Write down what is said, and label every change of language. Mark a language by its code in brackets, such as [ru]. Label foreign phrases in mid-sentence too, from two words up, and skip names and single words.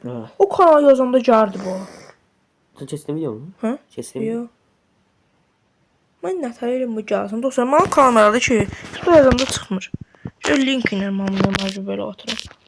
[tr] Ha. O kanal yazanda geldi bu. Sen chest'e mi diyorsun? Ha? Chest'e mi? [az] Yok. Ben nətəyirim bu gəlsin. Dostlar, mənim kanalda ki, bu yazanda çıxmır. Şöyle link ilə mən bunu məcbur belə atıram.